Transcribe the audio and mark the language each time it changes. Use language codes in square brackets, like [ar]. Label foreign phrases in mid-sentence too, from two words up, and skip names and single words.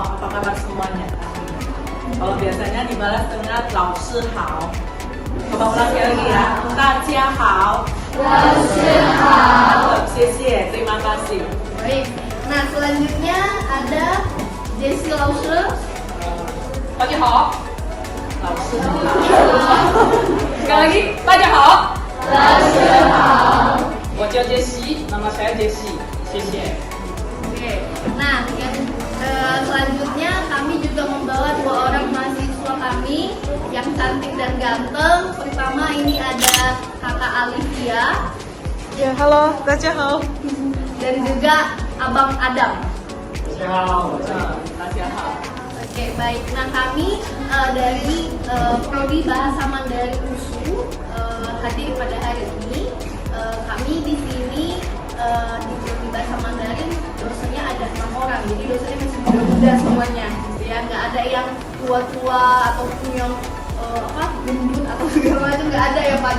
[id] kabar semuanya? Kalau biasanya dibalas dengan [zh] 老师好. [id] Coba ulangi lagi ya. [zh] 大家好. 老师好. 谢谢, [id] terima kasih. Baik. Nah, selanjutnya ada Jessie Lause. [zh] 大家好. 老师好. [id] Sekali lagi, [zh] 大家好. 老师好. 我叫 Jessie, [id] nama saya Jessie. 谢谢. Oke. Nah, selanjutnya kami juga membawa 2 orang mahasiswa kami yang cantik dan ganteng. Pertama ini ada Kakak Alivia. Ya, halo, [zh] 大家好. [id] Dan juga Abang Adam. [zh] 大家好，大家好. [id] Oke, baik. Nah, kami dari Prodi Bahasa Mandarin USU hadir pada hari ini. Kami di sini di Prodi Bahasa Mandarin dosennya ada 6 orang. Jadi dosennya masih muda-muda semuanya, gitu ya. Nggak ada yang tua-tua ataupun yang gendut atau segala macam, nggak ada ya Pak.